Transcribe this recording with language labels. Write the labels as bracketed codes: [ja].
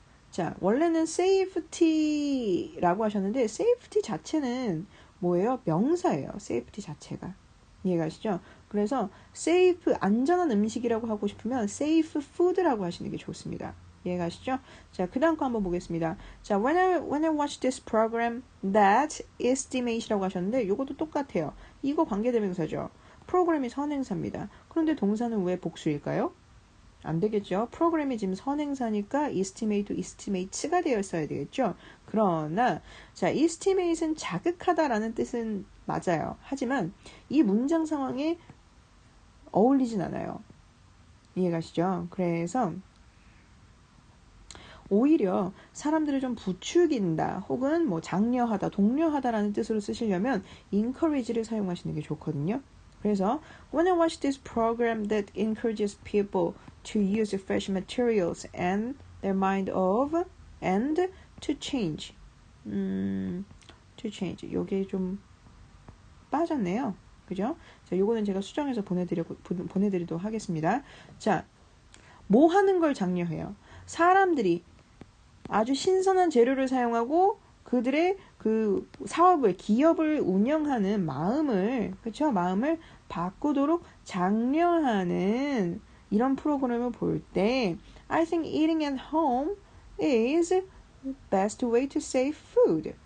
[ko] 자, 원래는 safety라고 하셨는데 safety 자체는 뭐예요? 명사예요. safety 자체가. 이해가시죠? 그래서 safe, 안전한 음식이라고 하고 싶으면 safe food라고 하시는 게 좋습니다. 이해가시죠? 자, 그 다음 거 한번 보겠습니다. [en] 자, when I watch this program, that estimate이라고 [ko] 하셨는데, 요것도 똑같아요. 이거 관계대명사죠. 프로그램이 선행사입니다. 그런데 동사는 왜 복수일까요? 안 되겠죠. 프로그램이 지금 선행사니까 estimate, estimates가 되어 있어야 되겠죠. 그러나 자, estimate은 자극하다라는 뜻은 맞아요. 하지만 이 문장 상황에 어울리진 않아요. 이해가시죠? 그래서 오히려 사람들을 좀 부추긴다 혹은 뭐 장려하다, 독려하다라는 뜻으로 쓰시려면 encourage를 사용하시는 게 좋거든요. 그래서 [en] when I watch this program that encourages people to use fresh materials and their mind of and to change. to change. [ko] 요게 좀 빠졌네요. 그죠? 자, 요거는 제가 수정해서 보내드리도록 하겠습니다. 자, 뭐 하는 걸 장려해요? 사람들이 아주 신선한 재료를 사용하고 그들의 그 사업을, 기업을 운영하는 마음을, 그쵸? 마음을 바꾸도록 장려하는 이런 프로그램을 볼 때 [en] I think eating at home is best way to save food.